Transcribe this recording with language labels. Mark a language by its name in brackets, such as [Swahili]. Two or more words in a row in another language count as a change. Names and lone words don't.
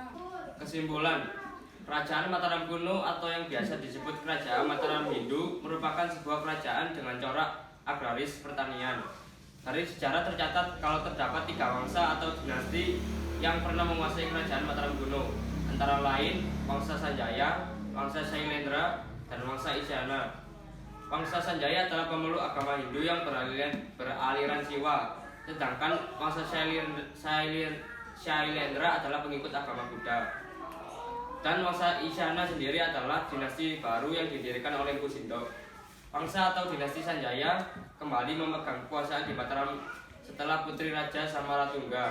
[Indonesian] Kesimpulan, Kerajaan Mataram kuno atau yang biasa disebut Kerajaan Mataram Hindu merupakan sebuah kerajaan dengan corak agraris pertanian. Dari sejarah tercatat kalau terdapat 3 wangsa atau dinasti yang pernah menguasai Kerajaan Mataram kuno, antara lain Wangsa Sanjaya, Wangsa Shailendra, dan Wangsa Isyana. Wangsa Sanjaya adalah pemeluk agama Hindu yang beraliran Siwa, sedangkan Wangsa Shailendra adalah pengikut agama Buddha. Dan Wangsa Isyana sendiri adalah dinasti baru yang didirikan oleh Empu Sindok. Wangsa atau dinasti Sanjaya kembali memegang kekuasaan di Mataram setelah putri Raja Samaratungga.